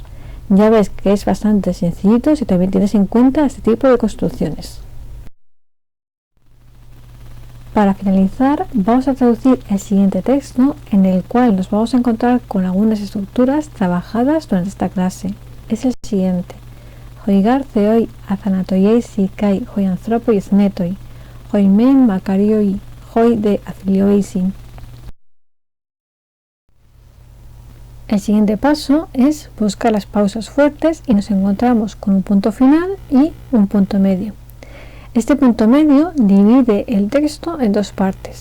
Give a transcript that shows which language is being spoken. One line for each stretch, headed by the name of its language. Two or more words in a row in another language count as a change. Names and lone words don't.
Spanish: Ya ves que es bastante sencillito si también tienes en cuenta este tipo de construcciones. Para finalizar, vamos a traducir el siguiente texto, en el cual nos vamos a encontrar con algunas estructuras trabajadas durante esta clase. Es el siguiente:
Greek: οἱ γὰρ θεοὶ ἀθάνατοί εἰσι καὶ οἱ ἄνθρωποι θνητοί, οἱ μὲν μακάριοι, οἱ δὲ ἄθλιοί εἰσιν.
Spanish: El siguiente paso es buscar las pausas fuertes y nos encontramos con un punto final y un punto medio. Este punto medio divide el texto en dos partes.